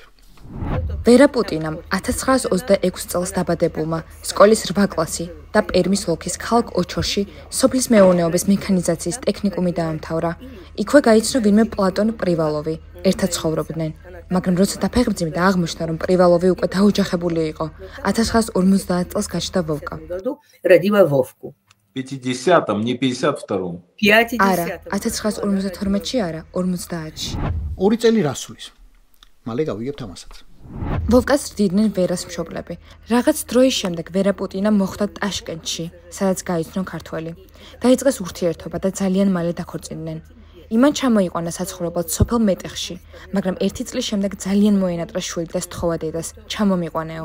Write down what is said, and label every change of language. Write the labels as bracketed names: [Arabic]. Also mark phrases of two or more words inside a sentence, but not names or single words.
[Georgian] ვერა პუტინამ 1926 წელს დაბადებულმა სკოლის 8 კლასი და პერმის ოლქის ქალაქ ოჩორში სოფლის მეურნეობის მექანიზაციის ტექნიკუმი დაამთავრა. იქვე გაიცნო ვინმე პლატონ პრივალოვი. ერთად ცხოვრობდნენ. მაგრამ როცა დაფეხმძიმდა და აღმოჩნდა, რომ პრივალოვი უკვე დაოჯახებული იყო, 1950 წელს გაჩნდა ვოვკა. [Russian] Родила Вовку. 50-м, не 52-м. 50. [Georgian] არა, 1952-ში არა, 50-ში. ორი წელი რასulis. მალე გავიგებთ ამასაც. ვოვკას რდიდნენ ვერას მშობლები. რაღაც დროის შემდეგ ვერა პუტინა მოხვდა ტაშკენტში, სადაც გაიცნო ქართველი. დაიწყეს ურთიერთობა და ძალიან მალე დაქორწინდნენ. იმან ჩამოიყვანა საცხოვრებლად სოფელ მეტეხში, მაგრამ 1 წლის შემდეგ ძალიან მოენატრა შვილი და სთხოვა დედას, ჩამომიყვანეო.